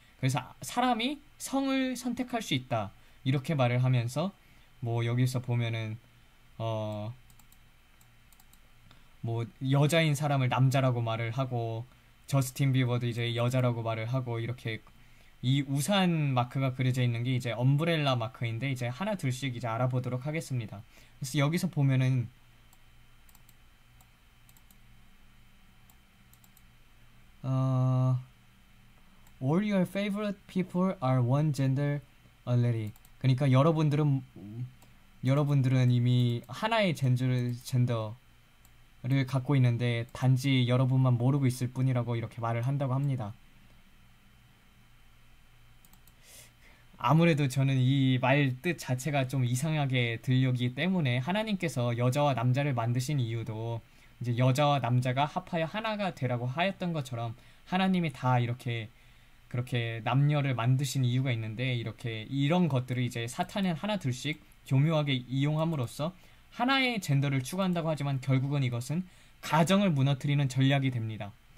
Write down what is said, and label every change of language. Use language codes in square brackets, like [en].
[ko] 그래서 사람이 성을 선택할 수 있다. 이렇게 말을 하면서 뭐 여기서 보면은 뭐 여자인 사람을 남자라고 말을 하고 저스틴 비버도 이제 여자라고 말을 하고 이렇게 이 우산 마크가 그려져 있는 게 이제 엄브렐라 마크인데 이제 하나 둘씩 이제 알아보도록 하겠습니다. 그래서 여기서 보면은 [en] all your favorite people are one gender already. [ko] 그러니까 여러분들은 이미 하나의 젠더를 갖고 있는데 단지 여러분만 모르고 있을 뿐이라고 이렇게 말을 한다고 합니다. 아무래도 저는 이 말 뜻 자체가 좀 이상하게 들리기 때문에 하나님께서 여자와 남자를 만드신 이유도 이제 여자와 남자가 합하여 하나가 되라고 하였던 것처럼 하나님이 다 이렇게 그렇게 남녀를 만드신 이유가 있는데 이렇게 이런 것들을 이제 사탄은 하나 둘씩 교묘하게 이용함으로써 하나의 젠더를 추구한다고 하지만 결국은 이것은 가정을 무너뜨리는 전략이 됩니다.